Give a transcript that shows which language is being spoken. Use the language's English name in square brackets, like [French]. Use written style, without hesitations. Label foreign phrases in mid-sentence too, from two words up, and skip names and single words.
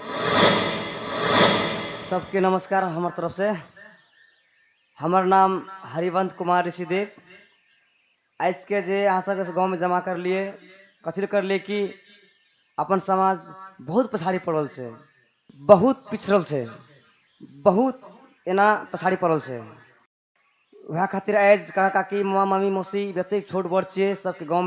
[Maithili] सबके नमस्कार हमार तरफ से हमार नाम हरिवंत कुमार ऋषिदेव आज के जे अहाँ सबके गाँव में जमा कर लिए कथी कर लिए कि अपन समाज बहुत पछाड़ी पड़ल छै बहुत पिछड़ल छै बहुत एना पछाड़ी पड़ल छै वह खातिर आज काका काकी मामा मामी मौसी जतेक छोट बड़ छियै सबके गाँव